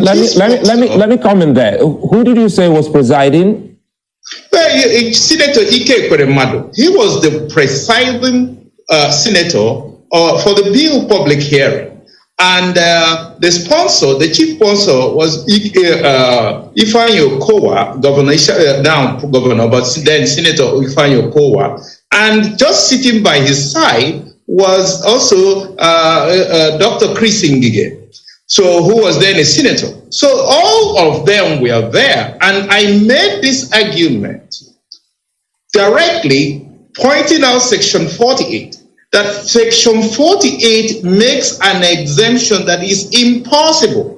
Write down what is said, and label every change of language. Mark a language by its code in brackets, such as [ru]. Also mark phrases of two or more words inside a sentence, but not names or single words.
[en] let me comment there. Who did you say was presiding? Well, Senator Ike Ekweremadu. He was the presiding senator for the bill public hearing. And the sponsor, the chief sponsor, was Ifeanyi Okowa, now governor, but then Senator Ifeanyi Okowa. And just sitting by his side was also Dr. Chris Ngige. So who was then a senator. So all of them were there. And I made this argument directly pointing out Section 48, that Section 48 makes an exemption that is impossible.